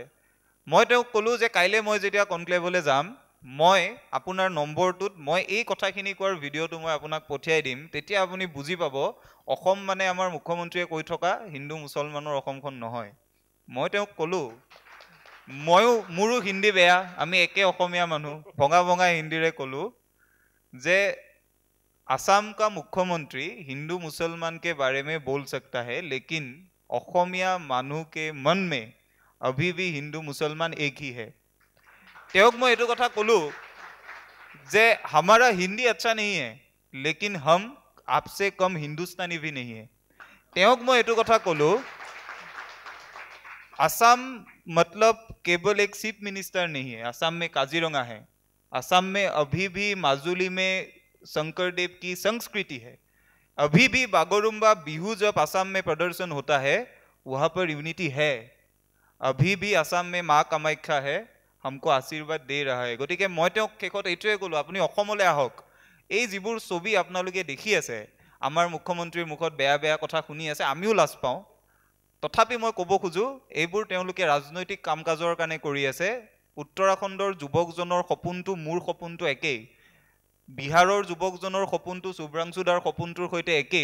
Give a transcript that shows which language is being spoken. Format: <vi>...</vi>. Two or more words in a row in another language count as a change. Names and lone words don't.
<as>মই তেওঁক ক'লোঁ যে কাইলৈ মই যেতিয়া কনক্লেভলৈ যাম, মই আপোনাৰ নম্বৰটোত মই এই কথাখিনি কোৱাৰ ভিডিঅ'টো মই আপোনাক পঠিয়াই দিম, তেতিয়া আপুনি বুজি পাব অসম মানে আমাৰ মুখ্যমন্ত্ৰীয়ে কৈ থকা হিন্দু মুছলমানৰ অসমখন নহয়। মই তেওঁক ক'লোঁ, মোৰো হিন্দী বেয়া, আমি একে অসমীয়া মানুহ, ভঙা ভঙা হিন্দীৰে ক'লোঁ যে</as> <hi>आसाम का मुख्यमंत्री हिंदू मुसलमान के बारे में बोल सकता है, लेकिन</hi> <as>অসমীয়া মানুহ</as> <hi>के मन में अभी भी हिंदू मुसलमान एक ही है।</hi> <as>তেওঁক মই এইটো কথা ক'লোঁ যে</as> <hi>हमारा हिंदी अच्छा नहीं है, लेकिन हम आपसे कम हिंदुस्तानी भी नहीं है।</hi> <as>তেওঁক মই এইটো কথা ক'লোঁ,</as> <hi>असम मतलब केवल एक चीफ मिनिस्टर नहीं है, असम में काजीरंगा है, असम में अभी भी माजुली में शंकरदेव की संस्कृति है, अभी भी बागरुम्बा बिहू जब असम में प्रदर्शन होता है वहाँ पर यूनिटी है, अभी भी असम में माँ कामाख्या है, हमको आशीर्वाद दे रहा है।</hi> <as>গতিকে মই তেওঁক শেষত এইটোৱে ক'লোঁ, আপুনি অসমলৈ আহক, এই যিবোৰ ছবি আপোনালোকে দেখি আছে, আমাৰ মুখ্যমন্ত্ৰীৰ মুখত বেয়া বেয়া কথা শুনি আছে, আমিও লাজ পাওঁ। তথাপি মই ক'ব খোজোঁ, এইবোৰ তেওঁলোকে ৰাজনৈতিক কাম কাজৰ কাৰণে কৰি আছে। উত্তৰাখণ্ডৰ যুৱকজনৰ সপোনটো মোৰ সপোনটো একেই, বিহাৰৰ যুৱকজনৰ সপোনটো শুভ্ৰাংশুদাৰ সপোনটোৰ সৈতে একেই।</as>